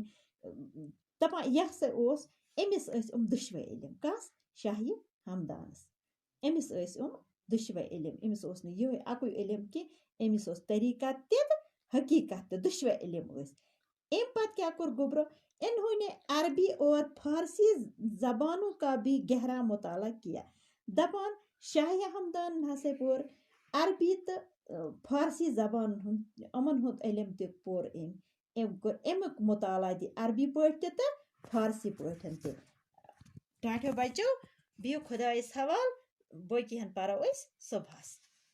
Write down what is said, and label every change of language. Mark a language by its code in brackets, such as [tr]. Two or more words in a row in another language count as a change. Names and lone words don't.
[ks] دپان یہ ہسا امس دشوے علم. کس؟ شاہ ہمدانس. امس دشوے علم. امس یہ اکوے علم کہ امس طریقت تہ حقیقت تہ دشوے علم. ام پتہ کیا کور گوبرو؟ [ur] انہوں نے عربی اور فارسی زبانوں کا بھی گہرا مطالعہ کیا. [ks] دپان شاہ ہمدان ہسا پور عربی تو فارسی زبان امن ہند علم تہ پور. امیک مطالعہ دی عربی پٲٹھۍ تہ فارسی پٲٹھۍ تہ. ٹاٹا بچو، بِہِو خۄدایَس حوال باقی ہن پَرو أسۍ صُبحَس.